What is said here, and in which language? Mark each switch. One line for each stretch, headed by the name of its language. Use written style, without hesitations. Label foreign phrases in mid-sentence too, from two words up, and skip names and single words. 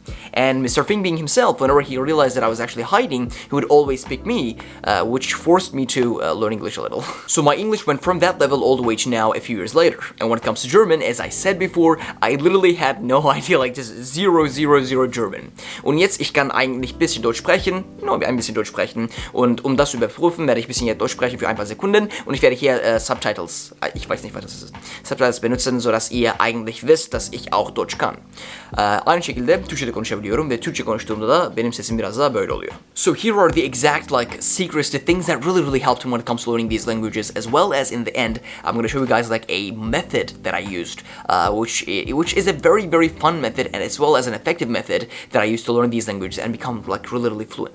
English: And Mr. Fink being himself, whenever he realized that I was actually hiding, he would always pick me, which forced me to learn English a little. So my English went from that level all the way to now a few years later. And when it comes to German, as I said before, I literally had no idea, like just zero German.
German: Und jetzt, ich kann eigentlich ein bisschen Deutsch sprechen, nur ein bisschen Deutsch sprechen. Und um das zu überprüfen, werde ich ein bisschen jetzt Deutsch sprechen für ein paar Sekunden. Und ich werde hier Subtitles, ich weiß nicht, was das ist, Subtitles benutzen, sodass ihr eigentlich wisst, dass ich auch Deutsch kann.
Turkish: Aynı şekilde Türkçe'de konuşabiliyorum ve Türkçe konuştuğumda da benim sesim biraz daha böyle oluyor.
English: So here are the exact like secrets, the things that really helped me when it comes to learning these languages, as well as in the end, I'm going to show you guys like a method that I used, which is a very fun method, and as well as an effective method that I used to learn these languages and become like really fluent.